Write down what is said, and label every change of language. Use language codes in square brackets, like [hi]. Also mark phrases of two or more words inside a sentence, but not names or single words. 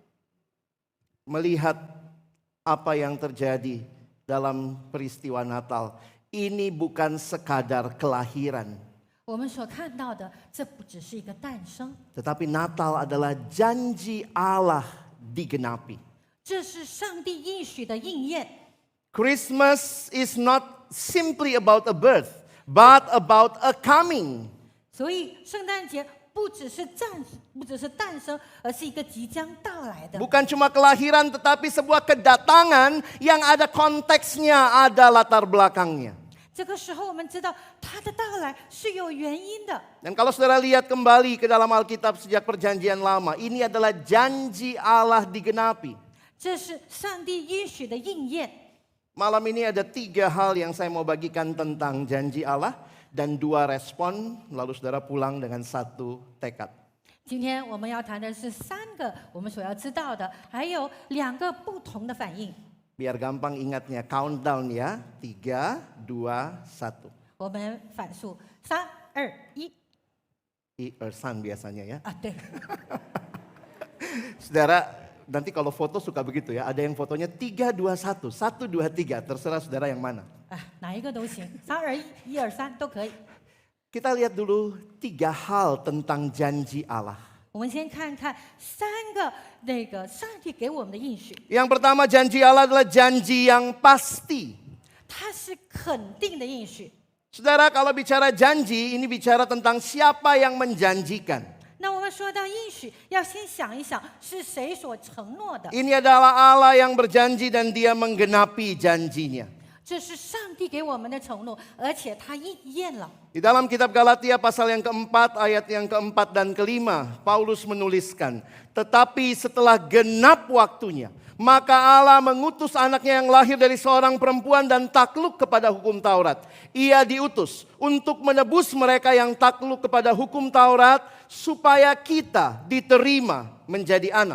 [id] Melihat apa yang terjadi dalam peristiwa Natal, ini bukan sekadar kelahiran, [zh] 我们所看到的，这不只是一个诞生， [id] tetapi Natal adalah janji Allah digenapi. [zh] 这是上帝应许的应验。 [en] Christmas is not simply about a birth, but about a coming. [zh] 所以圣诞节不只是诞生，而是一个即将到来的。 [id] Bukan cuma kelahiran, tetapi sebuah kedatangan yang ada konteksnya, ada latar belakangnya. [zh] 这个时候，我们知道他的到来是有原因的。 [id] Dan kalau saudara lihat kembali ke dalam Alkitab sejak perjanjian lama, ini adalah janji Allah digenapi. [zh] 这是上帝应许的应验。 [id] Malam ini ada 3 hal yang saya mau bagikan tentang janji Allah dan 2 respon, lalu saudara pulang dengan 1 tekad. [zh] 今天我们要谈的是3个我们所要知道的，还有2个不同的反应。 [id] Biar gampang ingatnya, countdown ya, 3, 2, 1. [zh] 我们反数3、2、1 [id] Ersan biasanya ya. [zh] 啊，对， [id] Saudara, nanti kalau foto suka begitu ya, ada yang fotonya 3, 2, 1, 1, 2, 3, terserah saudara yang mana. [zh] 啊，哪一个都行，3、2、1、1、2、3都可以。 [id] Kita lihat dulu 3 hal tentang janji Allah. [zh] 我们先看看3个上帝给我们的应许， [id] Yang pertama, janji Allah adalah janji yang pasti. [zh] 它是肯定的应许。 [id] Saudara, kalau bicara janji, ini bicara tentang siapa yang menjanjikan. [zh] 那我们说到应许，要先想一想是谁所承诺的。 [id] Ini adalah Allah yang berjanji dan dia menggenapi janjinya. [zh] 这是上帝给我们的承诺，而且他应验了。 [id] Di dalam kitab Galatia pasal yang keempat, ayat yang keempat dan kelima, Paulus menuliskan, tetapi setelah genap waktunya, maka Allah mengutus anaknya yang lahir dari seorang perempuan dan takluk kepada hukum Taurat. Ia diutus untuk menebus mereka yang takluk kepada hukum Taurat, supaya kita diterima menjadi anak.